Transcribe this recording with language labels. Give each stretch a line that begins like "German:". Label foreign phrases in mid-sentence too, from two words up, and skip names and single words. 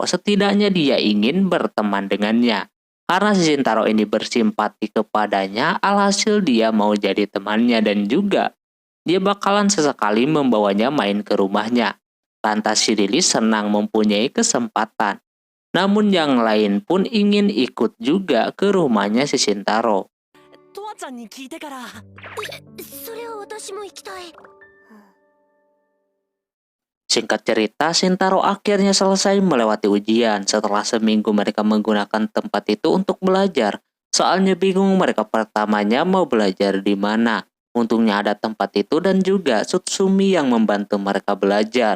Indonesian: Setidaknya dia ingin berteman dengannya. Karena si Shintaro ini bersimpati kepadanya, alhasil dia mau jadi temannya dan juga dia bakalan sesekali membawanya main ke rumahnya. Lantas si Lily senang mempunyai kesempatan. Namun yang lain pun ingin ikut juga ke rumahnya si Shintaro.
Japanese: とわちゃんに聞いてから。それを私も行きたい。
Indonesian: Singkat cerita, Shintaro akhirnya selesai melewati ujian. Setelah seminggu mereka menggunakan tempat itu untuk belajar. Soalnya bingung mereka pertamanya mau belajar di mana. Untungnya ada tempat itu dan juga Tsutsumi yang membantu mereka belajar.